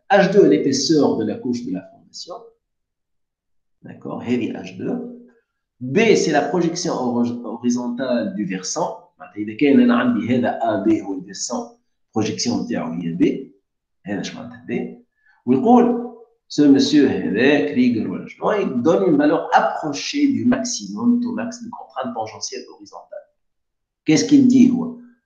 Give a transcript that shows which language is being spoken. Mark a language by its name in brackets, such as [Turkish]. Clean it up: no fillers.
[French] H2, l'épaisseur de la couche de la fondation. D'accord? Heavy H2. B, c'est la projection horizontale du versant. [Arabic] إذا كان أنا عندي هذا AB هو الفيرسون projection نتاعو هي B. هذا اش معناتها B. ويقول [French] ce monsieur [Arabic] هذا Krieger ولا شنو [French] il donne une valeur approchée du maximum au max de contrainte tangentielle horizontale. Qu'est-ce qu'il dit [Arabic] هو?